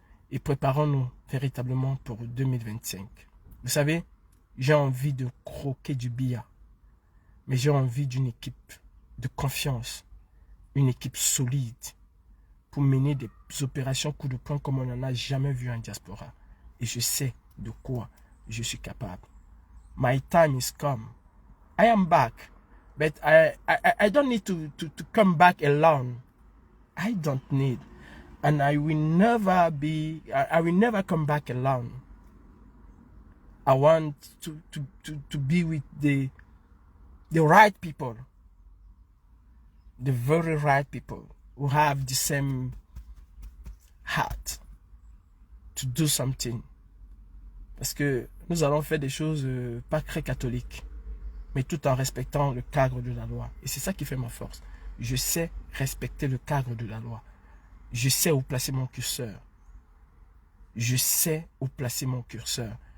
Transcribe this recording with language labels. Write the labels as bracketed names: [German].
[French] Et préparons-nous véritablement pour 2025. Vous savez, j'ai envie de croquer du Biya, mais j'ai envie d'une équipe de confiance, une équipe solide, pour mener des opérations coup de poing comme on n'en a jamais vu en diaspora. Et je sais de quoi je suis capable. [English] My time is come. I am back. But I don't need to come back alone. I don't need. And I will never come back alone. I want to be with the right people. The very right people. Who have the same heart to do something. [French] Parce que nous allons faire des choses pas très catholiques, mais tout en respectant le cadre de la loi. Et c'est ça qui fait ma force. Je sais respecter le cadre de la loi. Je sais où placer mon curseur. Je sais où placer mon curseur.